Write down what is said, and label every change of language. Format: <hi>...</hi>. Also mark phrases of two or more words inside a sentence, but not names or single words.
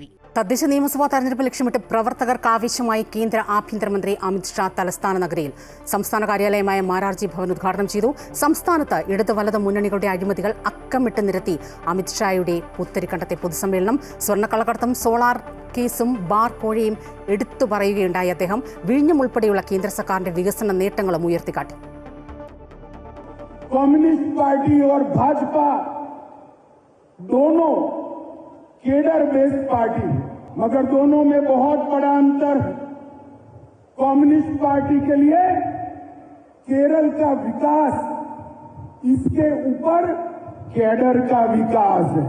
<ml>തദ്ദേശ നിയമസഭാ തെരഞ്ഞെടുപ്പ് ലക്ഷ്യമിട്ട് പ്രവർത്തകർക്ക് ആവശ്യമായി കേന്ദ്ര ആഭ്യന്തരമന്ത്രി അമിത് ഷാ തലസ്ഥാന നഗരിയിൽ സംസ്ഥാന കാര്യാലയമായ മാരാർജി ഭവൻ ഉദ്ഘാടനം ചെയ്തു. സംസ്ഥാനത്ത് ഇടത് വലത് മുന്നണികളുടെ അഴിമതികൾ അക്കമിട്ട് നിരത്തി അമിത് ഷായുടെ പുത്തരിക്കണ്ടത്തെ പൊതുസമ്മേളനം. സ്വർണ്ണക്കള്ളക്കടത്തും സോളാർ കേസും ബാർ കോഴയും എടുത്തു പറയുകയുണ്ടായി അദ്ദേഹം. വിഴിഞ്ഞം ഉൾപ്പെടെയുള്ള കേന്ദ്ര സർക്കാരിന്റെ വികസന നേട്ടങ്ങളും ഉയർത്തിക്കാട്ടി.</ml> <hi>कम्युनिस्ट पार्टी और भाजपा दोनों</hi> <en>cadre based party</en> <hi>है, मगर दोनों में बहुत बड़ा अंतर है। कम्युनिस्ट पार्टी के लिए केरल का विकास, इसके ऊपर केडर का विकास है।</hi>